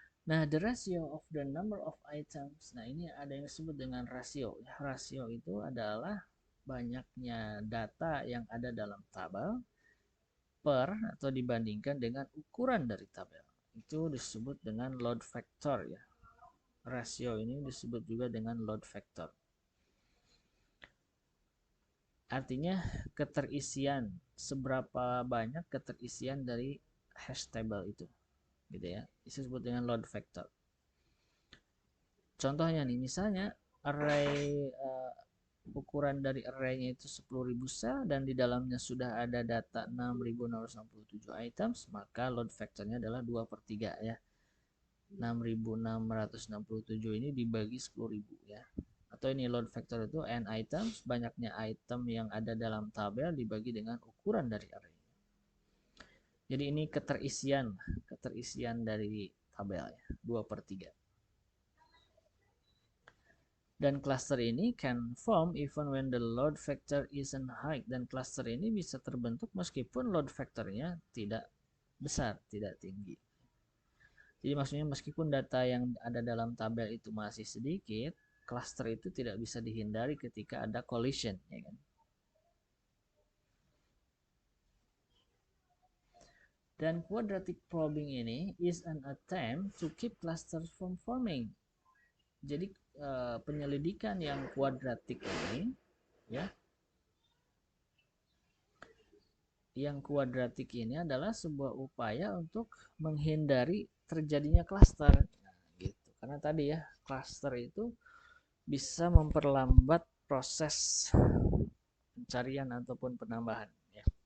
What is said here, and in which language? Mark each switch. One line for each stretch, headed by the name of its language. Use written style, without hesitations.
English: Nah, the ratio of the number of items.
Indonesian: Nah, ini ada yang disebut dengan rasio. Rasio itu adalah banyaknya data yang ada dalam tabel per atau dibandingkan dengan ukuran dari tabel. Itu disebut dengan load factor ya. Rasio ini disebut juga dengan load factor. Artinya keterisian, seberapa banyak keterisian dari hash table itu, gitu ya. Disebut dengan load factor. Contohnya nih, misalnya array ukuran dari arraynya itu 10.000 sel dan di dalamnya sudah ada data 6.667 items, maka load factornya adalah 2/3 ya. 6.667 ini dibagi 10.000 ya. Atau ini load factor itu n items, banyaknya item yang ada dalam tabel dibagi dengan ukuran dari array. Jadi ini keterisian dari tabel ya, 2/3. Dan cluster ini
English: can form even when the load factor isn't high.
Indonesian: Dan cluster ini bisa terbentuk meskipun load factornya tidak besar, tidak tinggi. Jadi maksudnya meskipun data yang ada dalam tabel itu masih sedikit, cluster itu tidak bisa dihindari ketika ada collision, ya kan? Dan quadratic probing ini
English: is an attempt to keep clusters from forming.
Indonesian: Jadi penyelidikan yang kuadratik ini ya, yang kuadratik ini adalah sebuah upaya untuk menghindari terjadinya klaster. Nah, gitu. Karena tadi ya, klaster itu bisa memperlambat proses pencarian ataupun penambahan ya.